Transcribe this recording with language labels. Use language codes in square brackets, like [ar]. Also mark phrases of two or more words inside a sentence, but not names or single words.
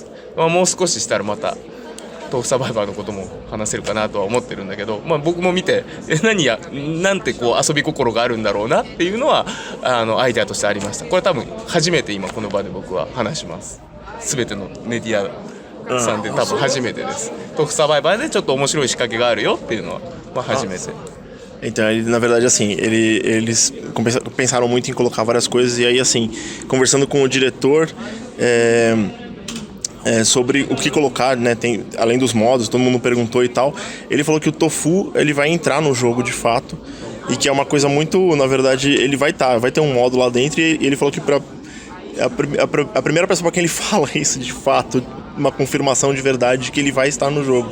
[ja] もう少ししたらまた豆腐サバイバーのことも話せるかなとは思ってるんだけど、僕も見てなんてこう遊び心があるんだろうなっていうのはアイデアとしてありました。これ多分初めて今この場で僕は話します。全てのメディアさんで多分初めてです。豆腐サバイバーでちょっと面白い仕掛けがあるよっていうのは初めて。 [pt] Então, na verdade, assim, eles pensaram muito em colocar várias coisas e aí, assim, conversando com o diretor sobre o que colocar, né, além dos modos, todo mundo perguntou e tal, ele falou que o tofu, ele vai entrar no jogo de fato e que é uma coisa muito, na verdade, ele vai ter um modo lá dentro e ele falou que a primeira pessoa para quem ele fala isso de fato, uma confirmação de verdade de que ele vai estar no jogo.